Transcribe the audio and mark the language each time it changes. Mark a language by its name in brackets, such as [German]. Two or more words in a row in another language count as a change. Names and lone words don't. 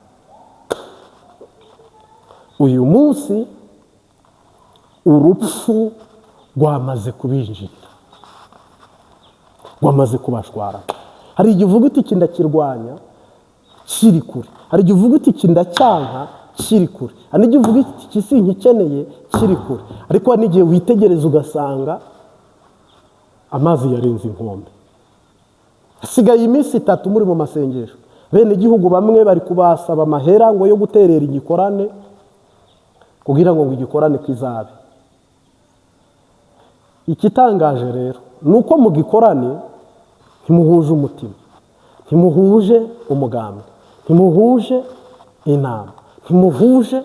[Rundi] Uyu munsi urupfu rwamaze kubinjira, rwamaze kubashwara. Hari igihe uvuga uti iki ndakirwanya kiri kure, hari igihe uvuga uti iki ndacyanka kiri kure, hari igihe uvuga uti iki sinkikeneye kiri kure, ariko hari n'igihe witegereza ugasanga amazi yarenze inkombe. Hasigaye iminsi 3 muri mu masengesho, bene igihugu bamwe bari kubasaba amahera ngo yo guterera igikorane kugira ngo igikorane kizabe. Ikitangaje rero nuko mu gikorane ntimuhuje umutima, ntimuhuje umugambi, ntimuhuje inama, ntimuhuje.